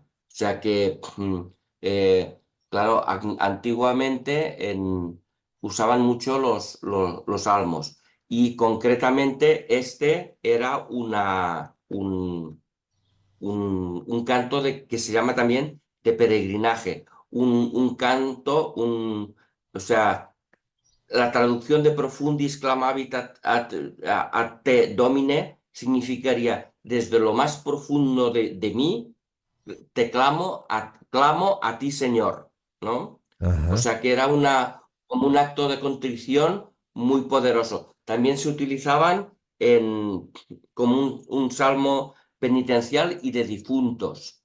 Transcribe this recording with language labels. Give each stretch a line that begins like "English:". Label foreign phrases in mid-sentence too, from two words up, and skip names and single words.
Spanish: O sea que, claro, antiguamente usaban mucho los salmos y concretamente este era un canto que se llama también de peregrinaje, un canto, o sea, la traducción
Latin: de profundis clamavit ad te domine
Spanish: significaría desde lo más profundo de mí, te clamo a ti, Señor, ¿no? O ajá. sea que era como un acto de contrición muy poderoso. También se utilizaban como un salmo penitencial y de difuntos.